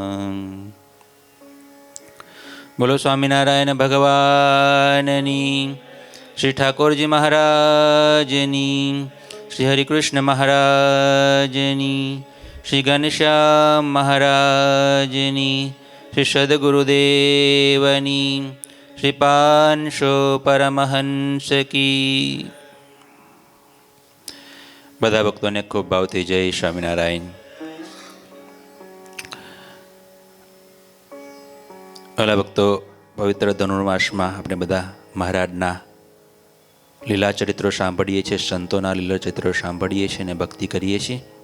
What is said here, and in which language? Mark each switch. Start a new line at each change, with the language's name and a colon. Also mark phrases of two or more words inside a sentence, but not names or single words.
Gujarati: બોલો સ્વામિનારાયણ ભગવાનની, શ્રી ઠાકુરજી મહારાજની, શ્રી હરિકૃષ્ણ મહારાજની, શ્રી ઘનશ્યામ મહારાજની, શ્રી સદ્ગુરુદેવની, શ્રી પાંશો પરમહંસ કી। બધા ભક્તોને ખૂબ ભાવથી જય સ્વામિનારાયણ। અલા ભક્તો, પવિત્ર ધનુર્માસમાં આપણે બધા મહારાજના લીલા ચરિત્રો સાંભળીએ છીએ, સંતોના લીલા ચરિત્રો સાંભળીએ છીએ અને ભક્તિ કરીએ છીએ।